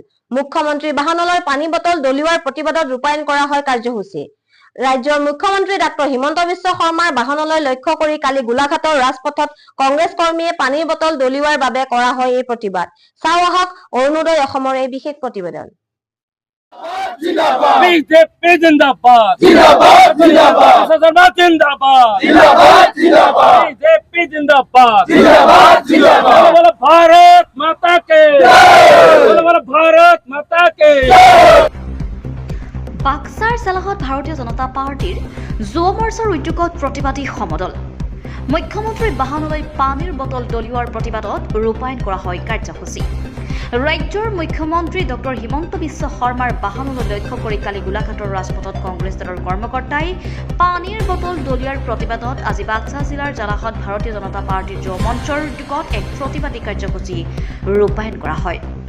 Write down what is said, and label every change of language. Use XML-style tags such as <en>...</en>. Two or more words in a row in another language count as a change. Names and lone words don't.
<as>মুখ্যমন্ত্ৰী বাহনলৈ পানী বটল দলিওৱাৰ প্ৰতিবাদত ৰূপায়ণ কৰা হয় কাৰ্যসূচী। ৰাজ্যৰ মুখ্যমন্ত্ৰী ডাক্তৰ হিমন্ত বিশ্ব শৰ্মাৰ বাহনলৈ লক্ষ্য কৰি কালি গোলাঘাটৰ ৰাজপথত কংগ্ৰেছ কৰ্মীয়ে পানীৰ বটল দলিওৱাৰ বাবে কৰা হয় এই প্ৰতিবাদ। চাওঁ আহক অৰুণোদয় অসমৰ এই বিশেষ প্ৰতিবেদন।</as> <hi>बीजेपी जिंदाबाद जिंदाबाद जिंदाबाद जिंदाबाद बीजेपी जिंदाबाद जिंदाबाद जिंदाबाद भारत माता के भारत माता के</hi> <as>বাক্সাৰ জালাহত ভাৰতীয় জনতা পাৰ্টিৰ যুৱ মৰ্চাৰ উদ্যোগত প্ৰতিবাদী সমদল। মুখ্যমন্ত্ৰীৰ বাহনলৈ পানীৰ বটল দলিওৱাৰ প্ৰতিবাদত ৰূপায়ণ কৰা হয় কাৰ্যসূচী। ৰাজ্যৰ মুখ্যমন্ত্ৰী ডক্টৰ হিমন্ত বিশ্ব শৰ্মাৰ বাহনলৈ লক্ষ্য কৰি কালি গোলাঘাটৰ ৰাজপথত কংগ্ৰেছ দলৰ কৰ্মকৰ্তাই পানীৰ বটল দলিওৱাৰ প্ৰতিবাদত আজি বাক্সা জিলাৰ জালাহত ভাৰতীয় জনতা পাৰ্টিৰ যুৱ মঞ্চৰ উদ্যোগত এক প্ৰতিবাদী কাৰ্যসূচী ৰূপায়ণ কৰা হয়।</as>